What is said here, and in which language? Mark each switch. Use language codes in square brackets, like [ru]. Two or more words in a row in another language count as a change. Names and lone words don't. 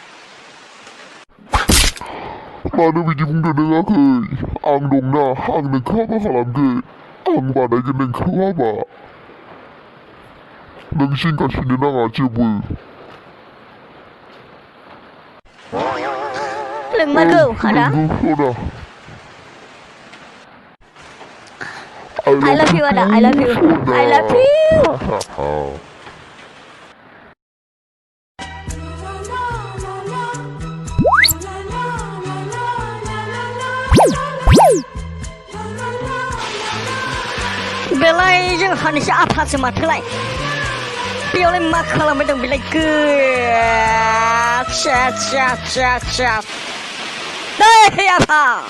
[brx] मानो बिदि बुंदों नों आंखौ आं दंना आं नोंखौ हाबा खालामगोन आं बानायगोन नोंखौ हाबा नों जिंगासिनो नाङा जेबो नोंमारगौ आदा [en] I love you [brx] ada [en] I love you I love you [brx] बेलाय जों हानिसे आफादसो माथोलाय बेयावलाय मा खालामबाय दं बेलाय दै आफा